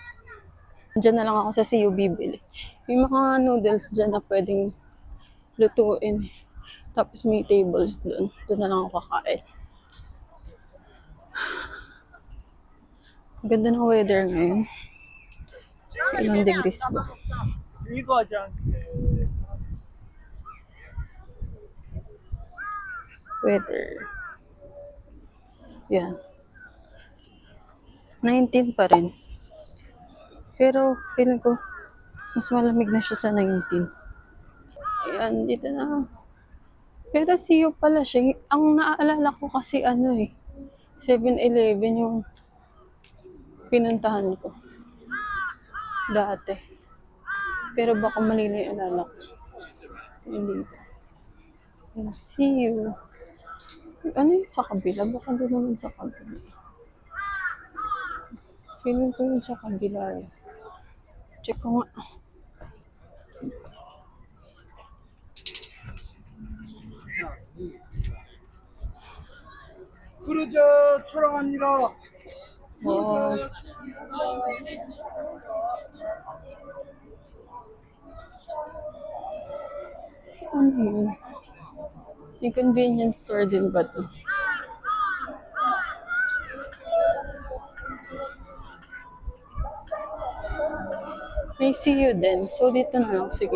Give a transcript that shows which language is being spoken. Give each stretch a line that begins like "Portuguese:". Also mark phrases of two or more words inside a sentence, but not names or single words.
Filipino: Diyan na lang ako sa CU bibili. May mga noodles dyan na pwedeng lutuin. Tapos may tables doon. Doon na lang ako kakain. Ganda ng weather ngayon. Ilang degrees ba?
Korean: 이거 하지 않게.
Filipino: Weather. Yan. 19 pa rin. Pero feeling ko mas malamig na siya sa 19. Ayan, dito na. Pero CU pala siya. Ang naaalala ko kasi ano eh. 7-Eleven yung pinuntahan ko. Dati. Pero baka mali na yung alala ko. Hindi. Ayan, CU. Ano yung sa kabila? Baka doon naman sa kabila. Feeling ko yun sa kabila. Check ko nga.
Korean: 크루즈 출항합니다.
Filipino: Wow. Ano yun? May
English: convenience store
Filipino: din ba to? May CU din. So, dito na lang. Sige.